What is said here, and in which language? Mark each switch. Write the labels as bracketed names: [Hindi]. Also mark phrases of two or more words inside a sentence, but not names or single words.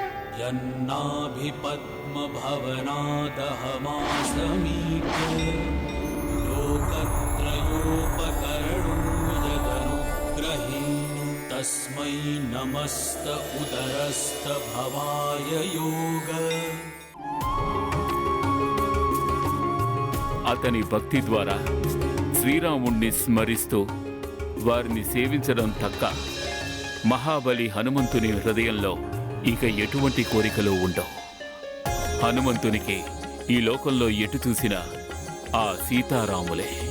[Sanskrit] यन्नाभिपद्मभवनादहमासमीक्ष्य लोकत्रयोपकरणो यदनुग्रहेण तस्मै नमस्त उदरस्थ भवाय योग। [Telugu] అతని భక్తి ద్వారా శ్రీరాముణ్ణి స్మరిస్తూ వారిని సేవించడం తక్క మహాబలి హనుమంతుని హృదయంలో ఇక ఎటువంటి కోరికలు ఉండవు. హనుమంతునికి ఈ లోకంలో ఎటు చూసినా ఆ సీతారాములే.